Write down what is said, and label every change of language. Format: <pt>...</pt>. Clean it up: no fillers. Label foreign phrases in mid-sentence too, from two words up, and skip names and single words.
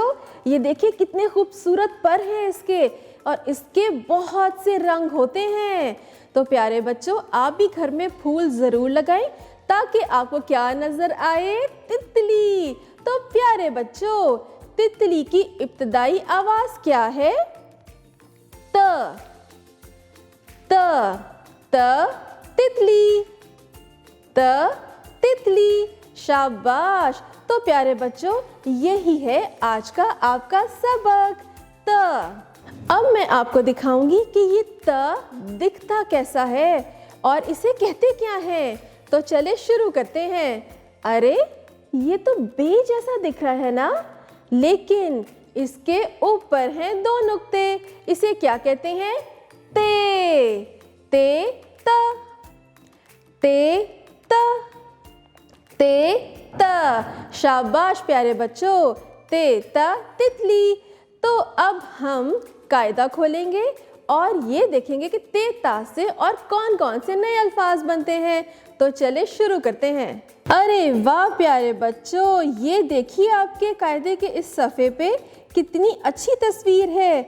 <ur>یہ دیکھیے کتنے خوبصورت پر ہیں اس کے، اور اس کے بہت سے رنگ ہوتے ہیں. تو پیارے بچوں، آپ بھی گھر میں پھول ضرور لگائیں تاکہ آپ کو کیا نظر آئے? تتلی. تو پیارے بچوں، تتلی کی ابتدائی آواز کیا ہے? ت۔ ت ت تتلی. ت تتلی۔ شاباش. تو پیارے بچوں، یہی ہے آج کا آپ کا سبق، ت. اب میں آپ کو دکھاؤں گی کہ یہ ت دکھتا کیسا ہے اور اسے کہتے کیا ہے. تو چلے شروع کرتے ہیں. ارے، یہ تو بے جیسا دکھ رہا ہے نا، لیکن اس کے اوپر ہیں دو نقطے. اسے کیا کہتے ہیں? تے. تے ت۔ تے ت. تے ت. شاباش پیارے بچوں، تے ت تتلی. تو اب ہم قاعدہ کھولیں گے اور یہ دیکھیں گے کہ تے تا سے اور کون کون سے نئے الفاظ بنتے ہیں. تو چلے شروع کرتے ہیں. ارے واہ پیارے بچوں، یہ دیکھیے آپ کے قاعدے کے اس صفحے پہ کتنی اچھی تصویر ہے.</ur>